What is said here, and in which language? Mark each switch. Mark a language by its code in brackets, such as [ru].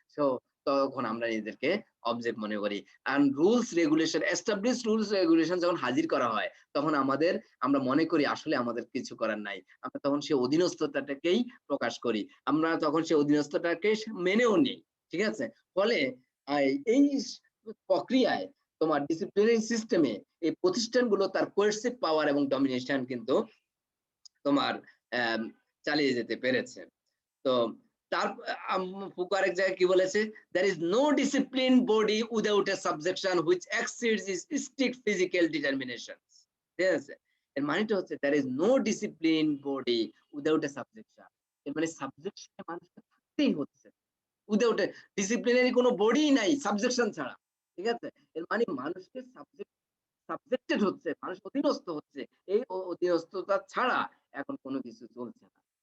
[bn] So তখন আমরা নিজেদেরকে অবজেক্ট মনে করি। [en] and rules regulation, established rules regulation [bn] যখন হাজির করা হয় তখন আমরা মনে করি আসলে আমাদের কিছু করার নাই, আমরা তখন সেই অধীনস্থতাটাকেই প্রকাশ করি, আমরা তখন সেই অধীনস্থতাকে মেনেও নিই। ঠিক আছে, ফলে এই প্রক্রিয়ায় তোমার ডিসিপ্লিনারি সিস্টেমে এই প্রতিষ্ঠানগুলো তার কোয়েরসিভ পাওয়ার এবং ডমিনেশন কিন্তু তোমার চালিয়ে যেতে পেরেছে। তো তার ফুকো আরেক জায়গায় কি বলেছে? [en] there is no discipline body without a subjection which exceeds its strict physical determinations। [bn] ঠিক আছে, এর মানেটা হচ্ছে [en] there is no discipline body without a subjection। [bn] এর মানে সাবজেকশনে মানুষকে থাকতেই হচ্ছে, উইদাউট ডিসিপ্লিনারি কোনো বডি নাই সাবজেকশন ছাড়া। ঠিক আছে, এর মানে মানুষকে সাবজেক্টেড হচ্ছে, মানুষ অধীনস্থ হচ্ছে, এই অধীনস্থতা ছাড়া এখন কোনো কিছু চলছে না।